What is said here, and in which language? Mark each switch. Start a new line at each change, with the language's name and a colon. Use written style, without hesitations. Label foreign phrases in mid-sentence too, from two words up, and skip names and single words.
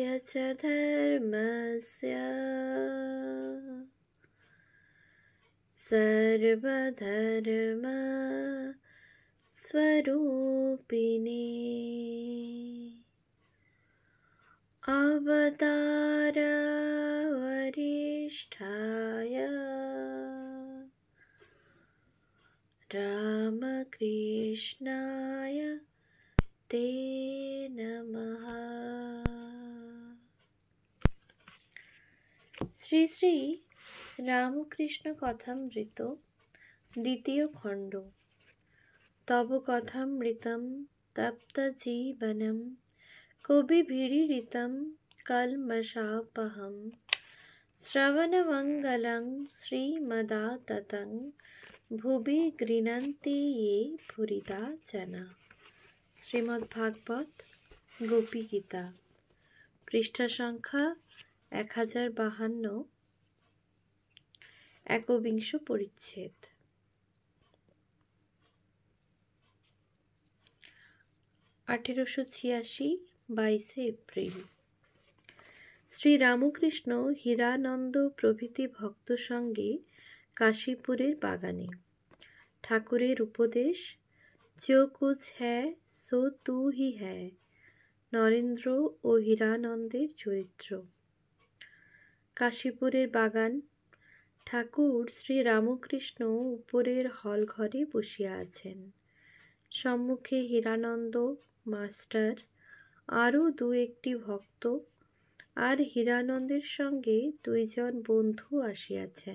Sanskrit: च धर्मस्य सर्वधर्म स्वरूपिणे अवतार वरिष्ठाय रामकृष्णाय ते नमः।
Bangla: শ্রী শ্রী রামকৃষ্ণ কথামৃত দ্বিতীয় খণ্ড।
Sanskrit: तव कथामृतं तप्त जीवनं कविभिरीडितं कल्मषापहं श्रवणमङ्गलं श्रीमदाततं भुवि गृणन्ति ये भूरिदा जनाः।
Bangla: শ্রীমদ্ভাগবত গোপী গীতা, পৃষ্ঠা সংখ্যা 1052, একবিংশ পরিচ্ছেদ। 1886, 22 এপ্রিল। শ্রী রামকৃষ্ণ হীরানন্দ প্রভৃতি ভক্ত সঙ্গে কাশীপুরের বাগানে। ঠাকুরের উপদেশ,
Hindi: जो कुछ है सो तू ही है।
Bangla: নরেন্দ্র ও হীরানন্দের চরিত্র। কাশীপুরের বাগান। ঠাকুর শ্রী রামকৃষ্ণ উপরের হল ঘরে বসিয়া আছেন। সম্মুখে হীরানন্দ মাস্টার, আরও দু একটি ভক্ত আর হীরানন্দের সঙ্গে দুইজন বন্ধু আসিয়াছেন।